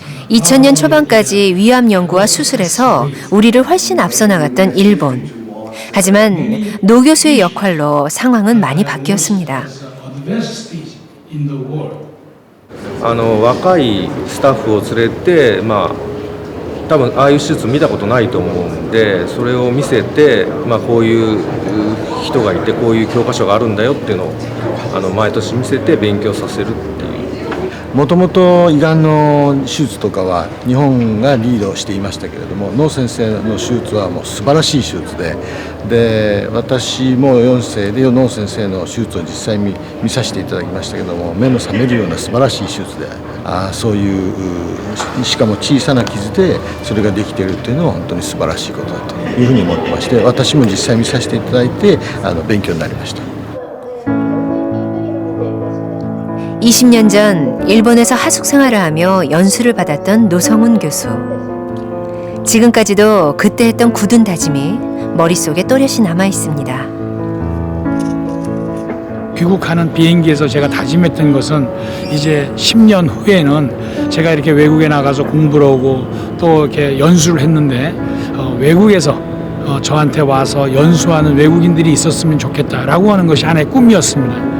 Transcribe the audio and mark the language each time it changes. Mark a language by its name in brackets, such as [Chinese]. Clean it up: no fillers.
[Korean] 2000년 초반까지 위암 연구와 수술에서 우리를 훨씬 앞서 나갔던 일본. 하지만 노 교수의 역할로 상황은 많이 바뀌었습니다. [Japanese] 若いスタッフを連れて、多分ああいう手術見たことないと思うんで、それを見せて、こういう人がいてこういう教科書があるんだよっていうのを毎年見せて勉強させるっていう。もともと胃がんの手術とかは日本がリードしていましたけれども、ノ先生の手術はもう素晴らしい手術で、私も4世でノ先生の手術を実際見させていただきましたけども、目の覚めるような素晴らしい手術で、そういうしかも小さな傷でそれができているというのは本当に素晴らしいことだというふうに思ってまして、私も実際見させていただいて勉強になりました。 [Korean] 20년 전 일본에서 하숙 생활을 하며 연수를 받았던 노성훈 교수. 지금까지도 그때 했던 굳은 다짐이 머릿속에 또렷이 남아 있습니다. 귀국하는 비행기에서 제가 다짐했던 것은 이제 10년 후에는 제가 이렇게 외국에 나가서 공부를 하고 또 이렇게 연수를 했는데 외국에서 저한테 와서 연수하는 외국인들이 있었으면 좋겠다라고 하는 것이 하나의 꿈이었습니다.